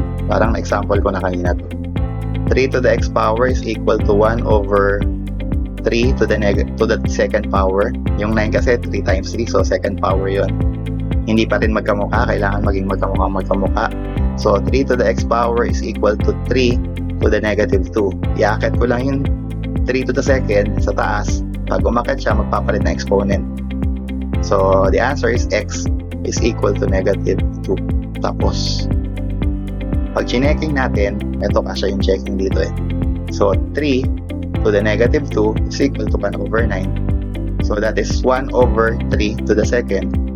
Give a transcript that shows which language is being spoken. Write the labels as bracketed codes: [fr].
[tl] Parang example ko na kanina to. [en] 3 to the x power is equal to 1 over 3 to the second power. [tl] Yung 9 kasi 3 times 3, so second power yon. Hindi pa rin magkamukha, kailangan maging magkamukha. [en] So, 3 to the x power is equal to 3 to the negative 2. [tl] Iakit ko lang yung 3 to the second sa taas. Pag umakit siya, magpapalit na exponent. [en] So, the answer is x is equal to negative 2. [tl] Tapos, pag chinecking natin, ito kasi yung checking dito eh. [en] So, 3 to the negative 2 is equal to 1 over 9. So, that is 1 over 3 to the second.